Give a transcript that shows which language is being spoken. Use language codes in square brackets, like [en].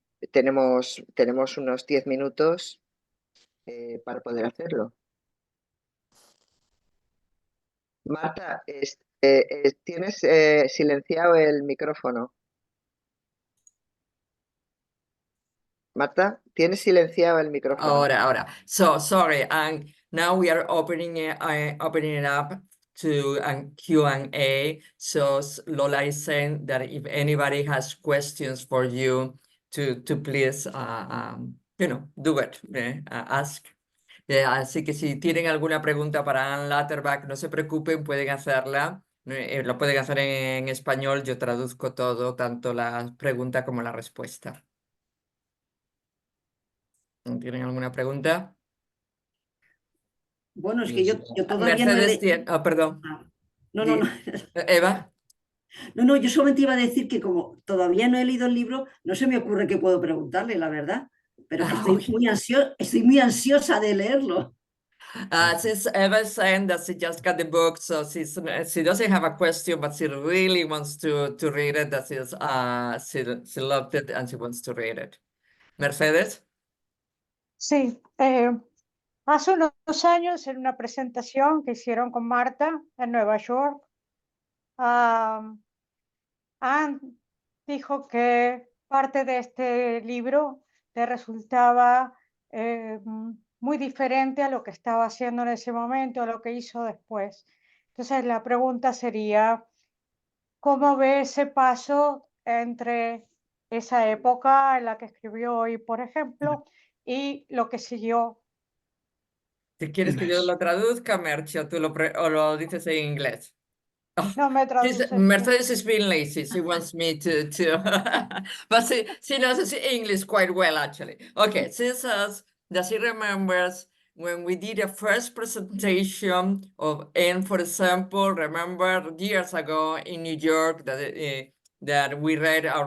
[es] Tenemos unos 10 minutos para poder hacerlo. Marta, tienes silenciado el micrófono. Marta, tienes silenciado el micrófono. Ahora. [en] So sorry, and now we are opening it up to a Q&A. So Lola is saying that if anybody has questions for you, to please do it, ask. [es] Así que si tienen alguna pregunta para Anne Latterbach, no se preocupen, pueden hacerla. Lo pueden hacer en español, yo traduzco todo, tanto la pregunta como la respuesta. ¿Tienen alguna pregunta? Bueno, es que yo todavía no he Mercedes leído. tiene... perdón. No, no, no. Eva. No, yo solamente iba a decir que como todavía no he leído el libro, no se me ocurre qué puedo preguntarle, la verdad. Pero que estoy muy ansiosa de leerlo. [en] Since Eva's saying that she just got the book, so she doesn't have a question, but she really wants to read it. That she loved it and she wants to read it. [es] Mercedes. Sí, hace unos años en una presentación que hicieron con Marta en Nueva York, Anne dijo que parte de este libro le resultaba muy diferente a lo que estaba haciendo en ese momento, a lo que hizo después. Entonces la pregunta sería, ¿cómo ve ese paso entre esa época en la que escribió hoy, por ejemplo, y lo que siguió? Si quieres que yo lo traduzca, Merche, o lo dices en inglés. No me traduces. [en] Mercedes is being lazy. She wants me to but she knows English quite well, actually. Okay, she says that she remembers when we did a first presentation of N, for example, remember years ago in New York that we read our